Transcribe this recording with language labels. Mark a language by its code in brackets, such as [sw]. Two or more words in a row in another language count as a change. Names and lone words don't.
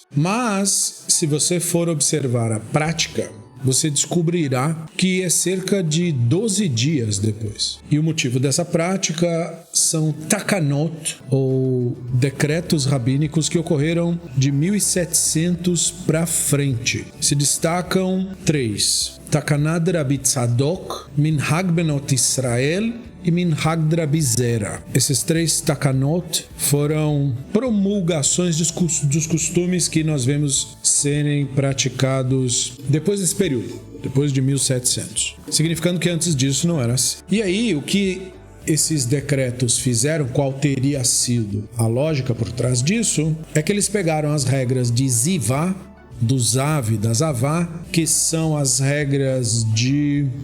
[pt] Mas, se você for observar a prática, você descobrirá que é cerca de 12 dias depois. E o motivo dessa prática são takanot, ou decretos rabínicos que ocorreram de 1700 para frente. Se destacam 3. [he] תקנת רבי צדוק מנהג בנות ישראל e מנהג רבי זירא. [pt] Esses 3 takanot foram promulgações dos costumes que nós vemos serem praticados depois desse período, depois de 1700. Significando que antes disso não era assim. E aí, o que esses decretos fizeram, qual teria sido a lógica por trás disso, é que eles pegaram as regras de Zivá, do Zav, da Zavá, que são as regras de